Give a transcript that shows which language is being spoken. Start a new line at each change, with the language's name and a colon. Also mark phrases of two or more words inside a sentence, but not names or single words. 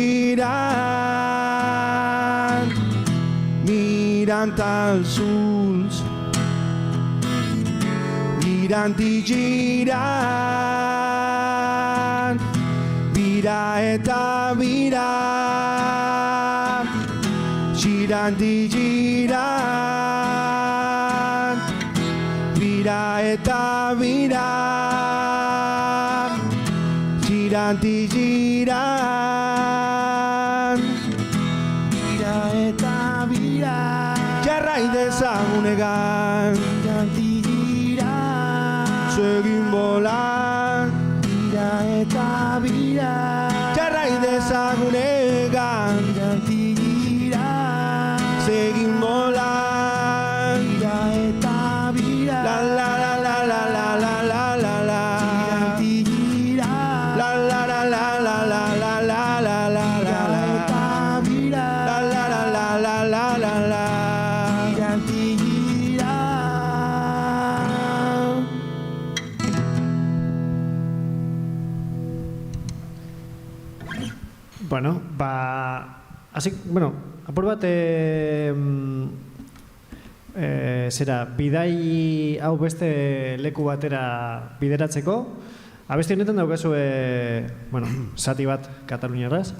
Catalan: girant mirant als ulls girant i girant
Basque: vira eta vira
Catalan: girant i girant
Basque: vira eta vira
Catalan: girant i girant
Basque: vira eta vira jarrai dezagunegan
Catalan: girant i girant seguim volant
Basque: vira eta vira jarrai dezagunegan
Catalan: girant i girant seguim volant
Basque: vira eta vira
Catalan: la la la la la la la la la la girant i girant la la la la la la la la la la la
Basque: eta vira
Catalan: la la la la la la la la girant i girant.
Basque: Bueno, apur bat zera, bidai hau beste leku batera bideratzeko, abesti honetan daukazu, zati bat kataluniarraz.